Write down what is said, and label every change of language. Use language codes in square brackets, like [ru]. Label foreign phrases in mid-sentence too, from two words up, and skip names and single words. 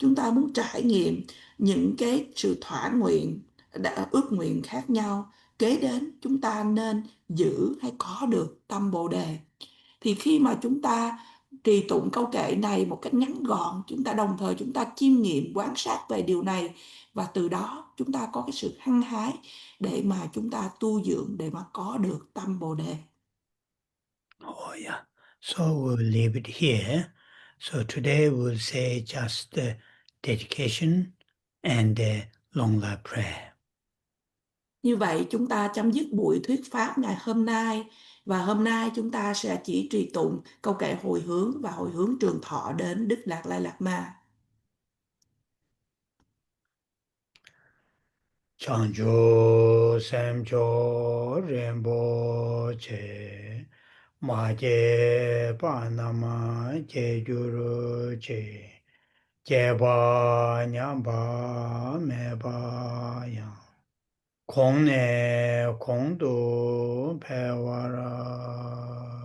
[vi] chúng ta muốn trải nghiệm những cái sự thỏa nguyện, ước nguyện khác nhau, kế đến chúng ta nên giữ hay có được tâm Bồ Đề. Thì khi mà chúng ta trì tụng câu kệ này một cách ngắn gọn, chúng ta đồng thời chúng ta chiêm nghiệm quan sát về điều này, và từ đó chúng ta có cái sự hăng hái để mà chúng ta tu dưỡng, để mà có được tâm Bồ Đề. [en] Oh yeah. So we'll leave it here. So today we'll say just the dedication and the long life prayer. [vi] Như vậy chúng ta chấm dứt buổi thuyết pháp ngày hôm nay, và hôm nay chúng ta sẽ chỉ trì tụng câu kệ hồi hướng và hồi hướng trường thọ đến Đức Đạt Lai Lạt Ma. [bo] བྱང་ཆུབ་སེམས་མཆོག་རིན་པོ་ཆེ་མ་སྐྱེས་པ་རྣམས་སྐྱེ་གྱུར་ཅིག་སྐྱེས་པ་ཉམས་པ་མེད་པ་ཡང་གོང་ནས་གོང་དུ་འཕེལ་བར་ཤོག